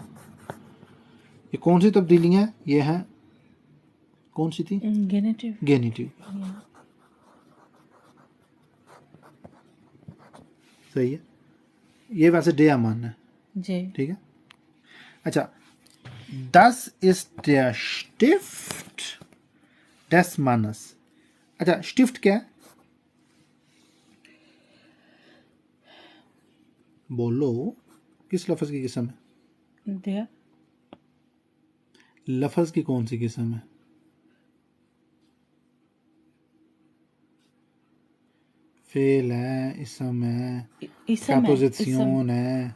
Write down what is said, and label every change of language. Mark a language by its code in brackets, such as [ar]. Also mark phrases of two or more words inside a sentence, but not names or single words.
[ur] یہ کون سی تبدیلیاں ہیں? یہ ہیں، کون سی تھی؟ گینیٹو. صحیح ہے. یہ ویسے ڈے امان ہے जी, ٹھیک ہے۔ اچھا, [de] das ist der Stift des Mannes. [ur] اچھا، اشٹفٹ کیا ہے? بولو، کس لفظ کی قسم ہے? दिया. لفظ کی کون سی قسم ہے? فعل ہے، اسم ہے، پرپوزیشن ہے.